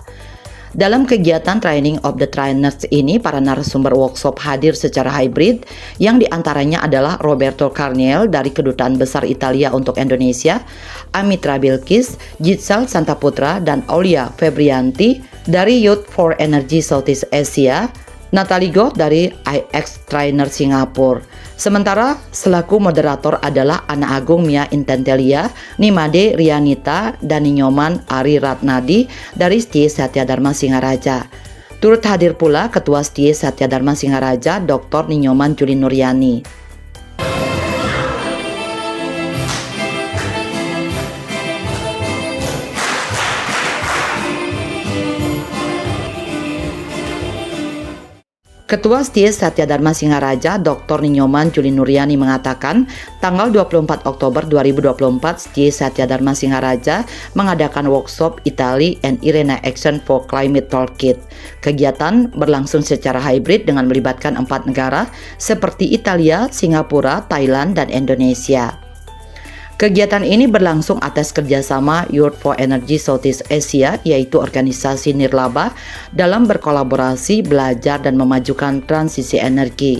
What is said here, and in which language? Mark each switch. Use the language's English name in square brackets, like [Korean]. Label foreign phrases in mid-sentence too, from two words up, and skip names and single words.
[Indonesian] Dalam kegiatan Training of the Trainers ini, para narasumber workshop hadir secara hybrid, yang diantaranya adalah Roberto Carniel dari Kedutaan Besar Italia untuk Indonesia, Amitra Bilkis, Jitsal Santaputra, dan Aulia Febrianti dari Youth for Energy Southeast Asia, Natalie Goh dari IX Trainer Singapura. Sementara selaku moderator adalah Ana Agung Mia Intentelia, Nimade Rianita, dan Ninyoman Ari Ratnadi dari STIE Satya Dharma Singaraja. Turut hadir pula Ketua STIE Satya Dharma Singaraja Dr. Ninyoman Juli Nuryani. Ketua STIE Satya Dharma Singaraja Dr. Ninyoman Juli Nuryani mengatakan, tanggal 24 Oktober 2024 STIE Satya Dharma Singaraja mengadakan workshop Italy and Irena Action for Climate Toolkit. Kegiatan berlangsung secara hybrid dengan melibatkan 4 negara seperti Italia, Singapura, Thailand, dan Indonesia. Kegiatan ini berlangsung atas kerjasama Youth for Energy Southeast Asia, yaitu organisasi nirlaba, dalam berkolaborasi, belajar, dan memajukan transisi energi.